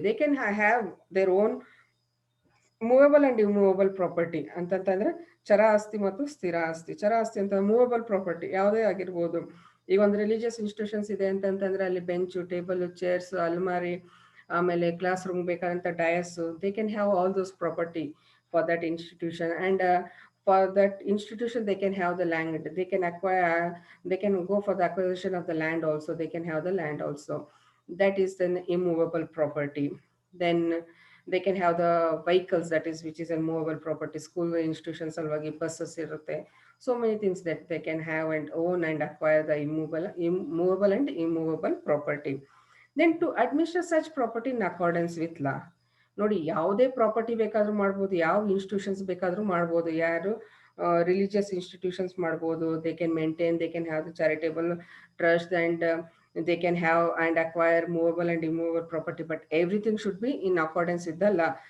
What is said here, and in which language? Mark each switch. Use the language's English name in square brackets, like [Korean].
[English] they can have their own movable and immovable property [Kannada] ಅಂತಂತಂದ್ರೆ ಚರ ಆಸ್ತಿ ಮತ್ತು ಸ್ಥಿರ ಆಸ್ತಿ. ಚರ ಆಸ್ತಿ ಅಂತ ಮೂವೇಬಲ್ ಪ್ರಾಪರ್ಟಿ ಯಾವುದೇ ಆಗಿರ್ಬೋದು. ಈಗ ಒಂದು ರಿಲಿಜಿಯಸ್ ಇನ್ಸ್ಟಿಟ್ಯೂಷನ್ಸ್ ಇದೆ ಅಂತಂತಂದ್ರೆ ಅಲ್ಲಿ ಬೆಂಚು, ಟೇಬಲ್, ಚೇರ್ಸ್, ಅಲ್ಮಾರಿ, ಆಮೇಲೆ ಕ್ಲಾಸ್ ರೂಮ್ ಬೇಕಾದಂಥ dais, [English] They can have all those property for that institution. And for that institution they can have the land, they can acquire, they can go for the acquisition of the land also, they can have the land also. That is an immovable property. Then they can have the vehicles, that is which is a movable property. School institutions [Kannada] alvagi buses irutte, [English] so many things that they can have and own and acquire the movable and immovable property. Then to administer such property in accordance with law. [Kannada] ನೋಡಿ, ಯಾವುದೇ property ಬೇಕಾದರೂ ಮಾಡ್ಬೋದು, ಯಾವ institutions ಬೇಕಾದರೂ ಮಾಡ್ಬೋದು. ಯಾರು religious institutions ಮಾಡ್ಬೋದು. [English] They can maintain, they can have the charitable trust and they can have and acquire movable and immovable property, but everything should be in accordance with the law.